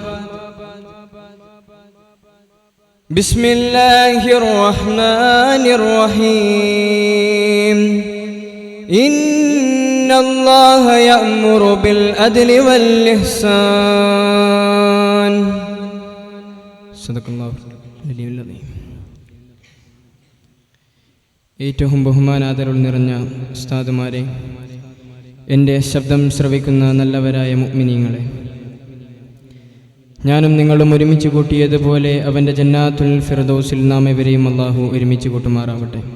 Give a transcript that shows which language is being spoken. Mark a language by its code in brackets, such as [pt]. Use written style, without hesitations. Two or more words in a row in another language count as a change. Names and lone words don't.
[ar] بسم الله الرحمن الرحيم إن الله يأمر بالعدل والإحسان صدق الله العلي العظيم. [ml] ഏറ്റവും ബഹുമാനാദരവ് നിറഞ്ഞ ഉസ്താദുമാരെ, എൻ്റെ ശബ്ദം ശ്രവിക്കുന്ന നല്ലവരായ മുഅ്മിനീങ്ങളെ, ഞാനും നിങ്ങളും ഒരുമിച്ച് കൂട്ടിയതുപോലെ അവൻ്റെ ജന്നാത്തുൽ ഫിർദൗസിൽ നാം ഇവരെയും അല്ലാഹു ഒരുമിച്ച് കൂട്ടുമാറാവട്ടെ.